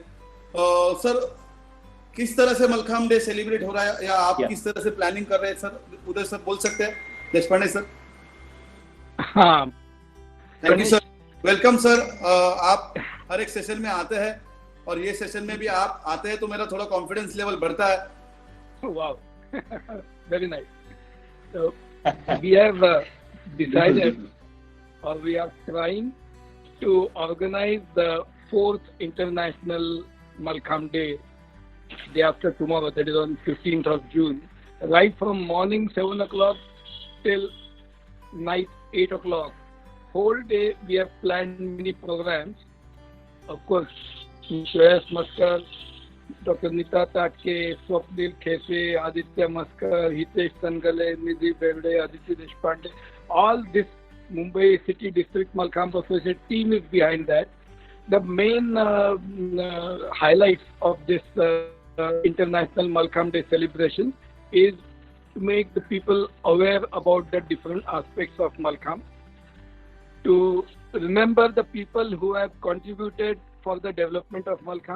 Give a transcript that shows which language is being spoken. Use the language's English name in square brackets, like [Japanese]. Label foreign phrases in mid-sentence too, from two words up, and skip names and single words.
[Hindi] सर किस तरह से मलखाम डे सेलिब्रेट हो रहा है या आप किस तरह से प्लानिंग कर रहे हैं सर, उदय सर बोल सकते हैं, देशपांडे सर? हाँ, [English] thank you sir, welcome sir. [Hindi] आप हर एक सेशन में आते हैं और ये सेशन में भी आप आते हैं तो मेरा थोड़ा [English] confidence level [Hindi] बढ़ता है। [English] wow, very nice. So we have decided, or we are trying to organize the 4th International Malkham Day after tomorrow, that is on 15th of June, right from morning 7 o'clock till night 8 o'clock. Whole day we have planned many programs. Of course, Shreyas Maskar, Dr. Nita Tatke, Swapnil Khese, Aditya Maskar, Hitesh Sangale, Nidhi Berde, Aditya Deshpande, all this Mumbai City District Malkham Association team is behind that. The main highlights of this International Malkham Day celebration is to make the people aware about the different aspects of Malkham, to remember the people who have contributed for the development of Malkham.